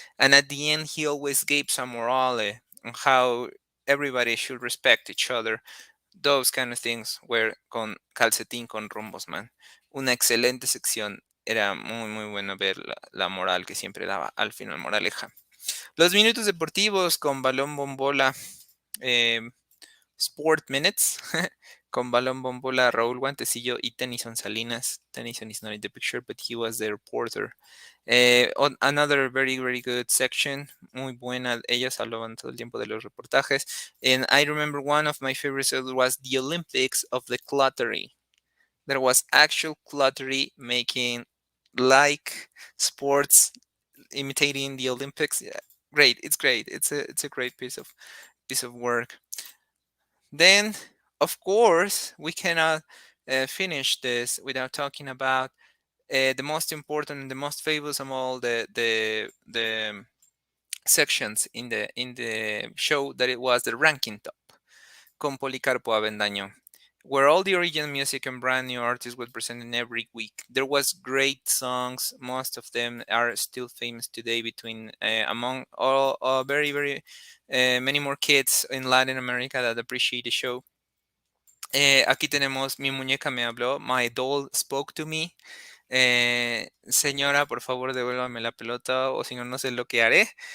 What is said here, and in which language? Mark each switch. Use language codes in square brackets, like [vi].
[en] And at the end, he always gave some morale on how everybody should respect each other. Those kind of things were con Calcetín con Rombos Man. [es] Una excelente sección. Era muy, muy bueno ver la moral que siempre daba al final, moraleja. Los minutos deportivos con balón bombola. eh, [en] Sport Minutes [es] con Balón Bombola, Raúl Guantecillo y Tennyson Salinas. [en] Tennyson is not in the picture, but he was the reporter. Another very, very good section. [es] Muy buena. Ellos hablaban todo el tiempo de los reportajes. [en] And I remember one of my favorites was the Olympics of the Cluttery. There was actual Cluttery making like sports, imitating the Olympics. Yeah, great. It's great. It's a great piece of work. Then, of course, we cannot finish this without talking about the most important and the most famous of all the sections in the show, that it was the ranking top con Policarpo Avendaño, where all the original music and brand new artists were presented every week. There was great songs. Most of them are still famous today, between among all very, very many more kids in Latin America that appreciate the show. [es] Aquí tenemos Mi muñeca me habló, [en] My doll spoke to me. [es] Señora, por favor, devuélvame la pelota, o si no, no sé lo que haré.